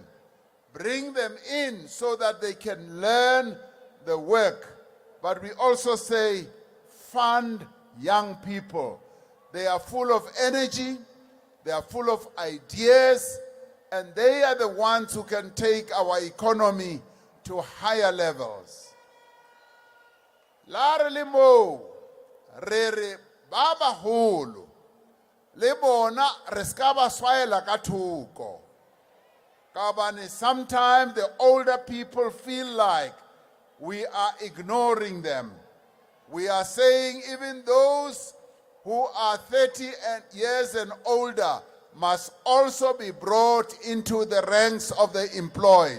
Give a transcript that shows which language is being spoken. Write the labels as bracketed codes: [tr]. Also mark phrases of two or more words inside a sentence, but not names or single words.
[en] Bring them in so that they can learn the work. But we also say, fund young people. They are full of energy, they are full of ideas, and they are the ones who can take our economy to higher levels. [st] La re le mo, re re ba baholo, le bona re ska ba swaela ka thoko. Ka hobane [en] sometimes the older people feel like we are ignoring them. We are saying even those who are 30 years and older must also be brought into the ranks of the employed.